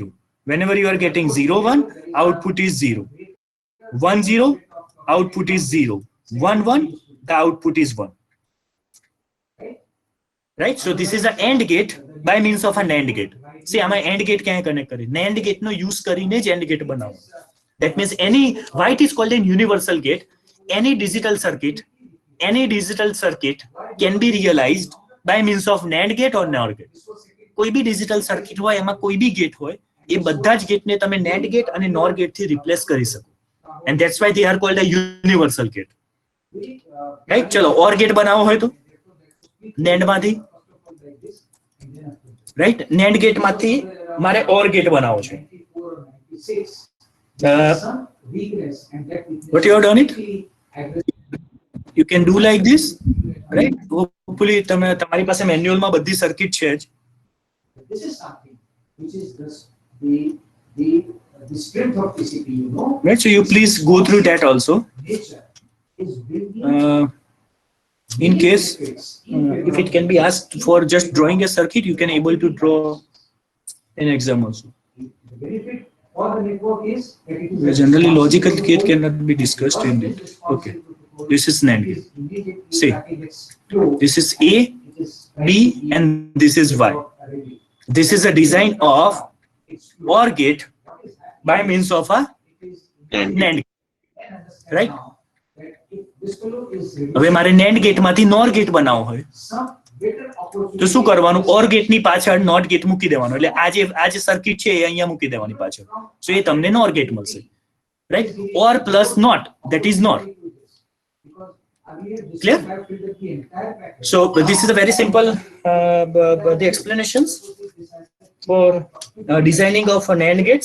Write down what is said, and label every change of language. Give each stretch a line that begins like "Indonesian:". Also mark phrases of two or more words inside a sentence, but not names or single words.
English: Whenever you are getting 0 1, output is 0. 1 0, output is 0. 1 1, the output is 1. Right? So this is an AND gate by means of a NAND gate.
Gujarati: See, આમાં
English: AND gate
Gujarati: ક્યાં connect કરી?
English: NAND gate
Gujarati: નો use કરીને જ
English: AND gate
Gujarati: બનાવો.
English: That means why it is called a universal gate. Any digital circuit can be realized by means of NAND gate or NOR gate.
Gujarati: કોઈ બી
English: digital circuit
Gujarati: હોય, એમાં કોઈ બી gate હોય, એ બધા જ gate ને તમે
English: NAND gate
Gujarati: અને
English: NOR gate
Gujarati: થી replace કરી શકો.
English: And that's why they are called a universal gate.
Gujarati: Right? ચલો
English: OR gate
Gujarati: બનાવો હોય તો NAND માંથી,
English: right? NAND gate
Gujarati: માંથી મારે
English: OR gate
Gujarati: બનાવવો છે.
English: What you have done it? You can do like this, right?
Gujarati: Hopefully તમારી પાસે મેન્યુઅલ માં બધી સર્કિટ છે જ.
English: This is something which is just the strength of TCP, you know. Right, so you please go through that also. Nature is bringing In case if it can be asked for just drawing a circuit, you can able to draw an exam also. the benefit for the network is that it is Generally logical gate cannot be discussed in it. Okay, this is NAND gate. See, this is A, B, and this is Y. This is a design of OR gate by means of a NAND gate. Right?
Gujarati: હવે મારે
English: NAND gate
Gujarati: માંથી
English: NOR gate
Gujarati: બનાવવો હોય તો શું કરવાનું?
English: OR gate
Gujarati: ની પાછળ
English: NOT gate
Gujarati: મૂકી દેવાનો, એટલે આ જે સર્કિટ છે એ અહીંયા મૂકી દેવાની પાછળ, સો એ તમને
English: NOR gate
Gujarati: મળશે. Right?
English: OR plus NOT, that is NOR. Clear? So this is a very simple the explanations for designing of a NAND gate.